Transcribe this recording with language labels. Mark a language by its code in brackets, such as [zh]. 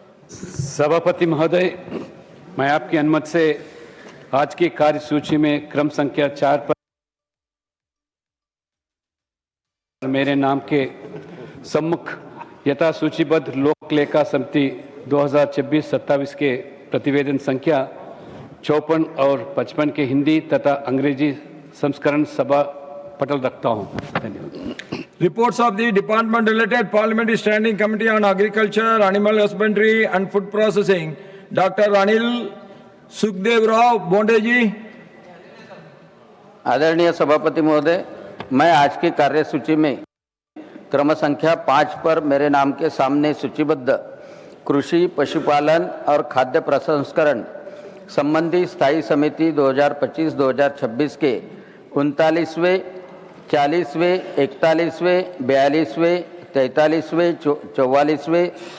[hi] सभापति महोदय, मैं आपकी अनुमति से आज की कार्यसूची में क्रम संख्या 4 पर मेरे नाम के सम्मुख यथा सूचीबद्ध लोक लेखा समिति 2026-27 के प्रतिवेदन संख्या 54 और 55 के हिंदी तथा अंग्रेजी संस्करण सभा पटल रखता हूं. धन्यवाद. [en] Reports of the department related Parliamentary Standing Committee on Agriculture, Animal Husbandry and Food Processing, Dr. [hi] Anil Sukhdev Rao Bonde जी. आदरणीय सभापति महोदय, मैं आज की कार्यसूची में क्रम संख्या 5 पर मेरे नाम के सामने सूचीबद्ध कृषि, पशुपालन और खाद्य प्रसंस्करण संबंधी स्थायी समिति 2025-2026 के 39वें, 40वें, 41वें, 42वें, 43वें, 44वें